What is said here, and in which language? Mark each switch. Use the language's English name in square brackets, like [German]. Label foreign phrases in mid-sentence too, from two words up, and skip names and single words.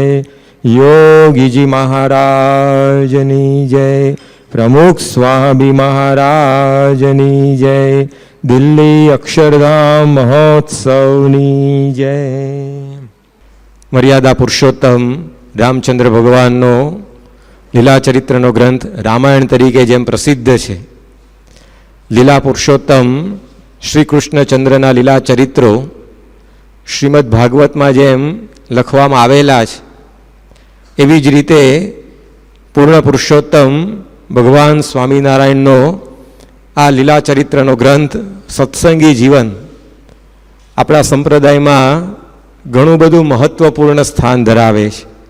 [Gujarati] યોગી જી મહારાજની જય। પ્રમુખ સ્વામી મહારાજની જય। દિલ્હી અક્ષરધામ મહોત્સવની જય। મર્યાદા પુરુષોત્તમ રામચંદ્ર ભગવાનનો લીલા ચરિત્રનો ગ્રંથ રામાયણ તરીકે જેમ પ્રસિદ્ધ છે, લીલા પુરુષોત્તમ શ્રી કૃષ્ણચંદ્રના લીલા ચરિત્રો શ્રીમદ ભાગવતમાં જેમ લખવામાં આવેલા છે, એવી જ રીતે પૂર્ણ પુરુષોત્તમ ભગવાન સ્વામિનારાયણનો આ લીલા ચરિત્રનો ગ્રંથ સત્સંગી જીવન આપણા સંપ્રદાયમાં ઘણું બધું મહત્વપૂર્ણ સ્થાન ધરાવે છે.